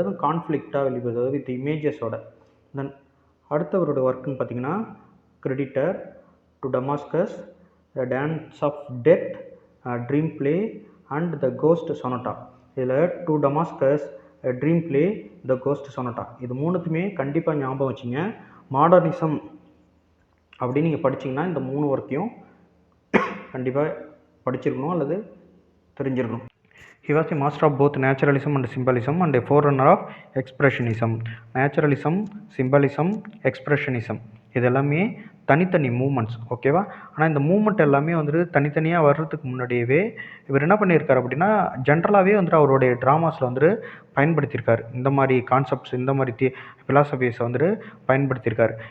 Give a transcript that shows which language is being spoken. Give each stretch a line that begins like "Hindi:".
Tamil: அதுவும் கான்ஃப்ளிக்டாக வெளிப்படுத்துவார் வித் இமேஜஸோட. தென் அடுத்தவரோட ஒர்க்குன்னு பார்த்தீங்கன்னா creditor, to Damascus, the dance of death, dream play and the cost சொனட்டா. இதில் to Damascus, dream play, the cost சொனட்டா இது மூணுத்துமே கண்டிப்பாக ஞாபகம் வச்சுங்க. மாடர்னிசம் அப்படின்னு நீங்கள் படிச்சிங்கன்னா இந்த 3 ஒர்க்கையும் கண்டிப்பாக படிச்சிருக்கணும் அல்லது தெரிஞ்சிருக்கணும்.
English: He was a master of both naturalism and symbolism and a forerunner of expressionism. Naturalism, symbolism, expressionism
Tamil: இது எல்லாமே தனித்தனி
English: Moments, ஓகேவா?
Tamil: ஆனால் இந்த மூமெண்ட் எல்லாமே வந்துட்டு தனித்தனியாக வர்றதுக்கு முன்னாடியவே இவர் என்ன பண்ணியிருக்காரு அப்படின்னா ஜென்ரலாகவே வந்துட்டு அவருடைய ட்ராமாஸில் வந்துட்டு பயன்படுத்தியிருக்காரு. இந்த மாதிரி கான்செப்ட்ஸ், இந்த மாதிரி ஃபிலாசபிஸை வந்துட்டு பயன்படுத்தியிருக்காரு.